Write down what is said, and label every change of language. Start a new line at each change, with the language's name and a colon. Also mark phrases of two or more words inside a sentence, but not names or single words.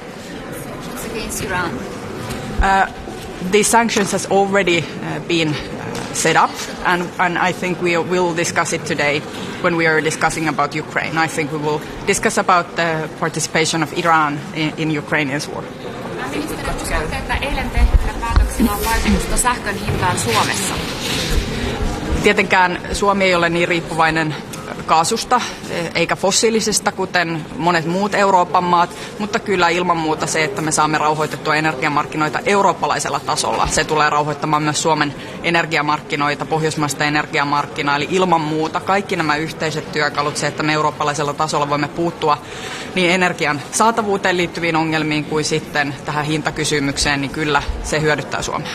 English: Against Iran. These sanctions has already been set up, and I think we will discuss it today when we are discussing about Ukraine. I think we will discuss about the participation of Iran in Ukraine's war.
Finnish: Ministeri, uskotte, että eilen tehtyillä päätöksillä on vaikutusta sähkön hintaan Suomessa? Tietenkään Suomi ei ole niin riippuvainen kaasusta eikä fossiilisesta, kuten monet muut Euroopan maat, mutta kyllä ilman muuta se, että me saamme rauhoitettua energiamarkkinoita eurooppalaisella tasolla, se tulee rauhoittamaan myös Suomen energiamarkkinoita, pohjoismaista energiamarkkinaa, eli ilman muuta kaikki nämä yhteiset työkalut, se, että me eurooppalaisella tasolla voimme puuttua niin energian saatavuuteen liittyviin ongelmiin kuin sitten tähän hintakysymykseen, niin kyllä se hyödyttää Suomea.